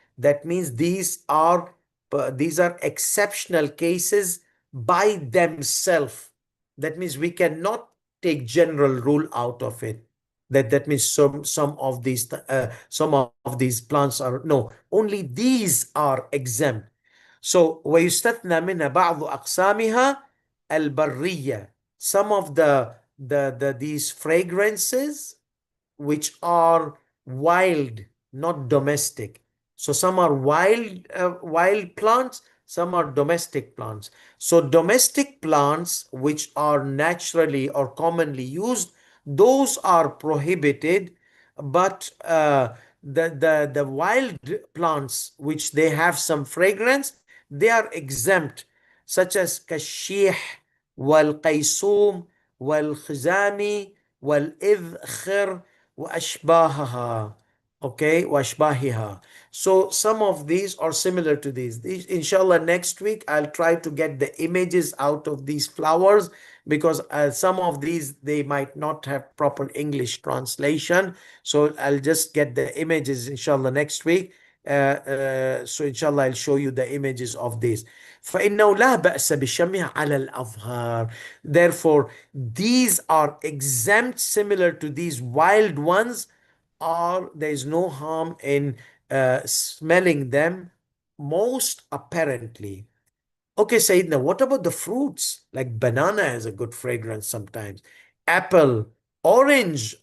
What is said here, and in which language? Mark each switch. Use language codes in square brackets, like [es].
[en] That means these are exceptional cases by themselves. That means we cannot take general rule out of it. That means some of these plants are no, only these are exempt. [ar] So ويستثنى منها بعض أقسامها البرية. [en] Some of these fragrances which are wild, not domestic. So some are wild plants, some are domestic plants. So domestic plants which are naturally or commonly used, those are prohibited. But the wild plants which they have some fragrance, they are exempt, such as kashih, wal qaysum, wal khizami, wal idkhir, وأشباهها. Okay, وأشباهها. So some of these are similar to these. Inshallah, next week I'll try to get the images out of these flowers, because some of these they might not have proper English translation. So I'll just get the images inshallah next week. So inshallah I'll show you the images of these. [ar] فإنه لا بأس بشمها على الأظهار. [en] Therefore, these are exempt, similar to these wild ones, or there is no harm in smelling them most apparently. Okay, Sayyidina, what about the fruits? Like banana has a good fragrance sometimes. Apple, orange.